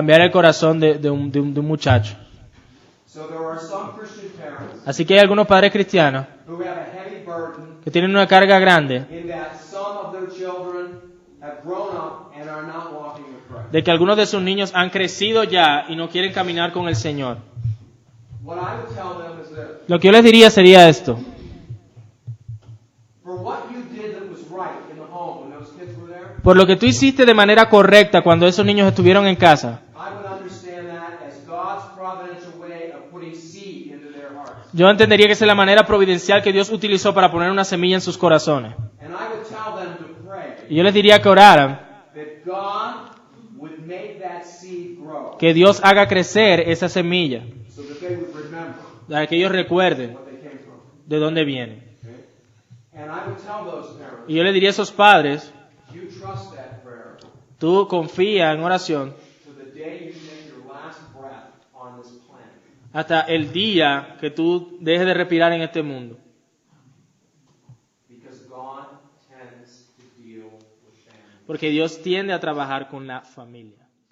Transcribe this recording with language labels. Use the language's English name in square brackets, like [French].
[Spanish] cambiar el corazón de un muchacho. [English] So there are some Christian parents [Spanish] Así que hay algunos padres cristianos [English] who have a heavy burden [Spanish] que tienen una carga grande [English] in that some of their children have grown up and are not walking with Christ. [Spanish] de que algunos de sus niños han crecido ya y no quieren caminar con el Señor. [English] What I would tell them is this: [Spanish] Lo que yo les diría sería esto. [English] for what you did that was right in the home when those kids were there, [Spanish] Por lo que tú hiciste de manera correcta cuando esos niños estuvieron en casa, [English] I would understand that as God's providential way of putting seed into their hearts. [Spanish] yo entendería que esa es la manera providencial que Dios utilizó para poner una semilla en sus corazones. [English] And I would tell them to pray [Spanish] Y yo les diría que oraran, [English] that God would make that seed grow [Spanish] que Dios haga crecer esa semilla, [English] so that they would remember [Spanish] para que ellos recuerden [English] what they came from. [Spanish] de dónde vienen. [English] And I would tell those parents, [Spanish] Y yo le diría a esos padres, [English] you trust that prayer [Spanish] tú confía en oración [English] to the day you take your last breath on this planet. [Spanish] hasta el día que tú dejes de respirar en este mundo. [English] Because God tends to deal with family. [Spanish] Porque Dios tiende a trabajar con la familia.